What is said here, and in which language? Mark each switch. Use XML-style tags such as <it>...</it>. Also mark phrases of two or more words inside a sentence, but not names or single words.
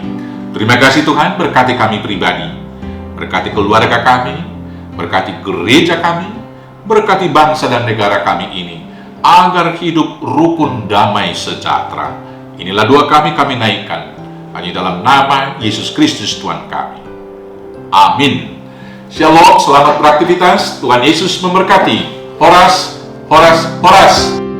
<id>Terima kasih Tuhan, berkati kami pribadi, berkati keluarga kami, berkati gereja kami, berkati bangsa dan negara kami ini, agar hidup rukun, damai, sejahtera. Inilah doa kami naikkan hanya dalam nama Yesus Kristus Tuhan kami. Amin. Shalom, selamat beraktivitas. Tuhan Yesus memberkati. Horas, horas, horas.</id>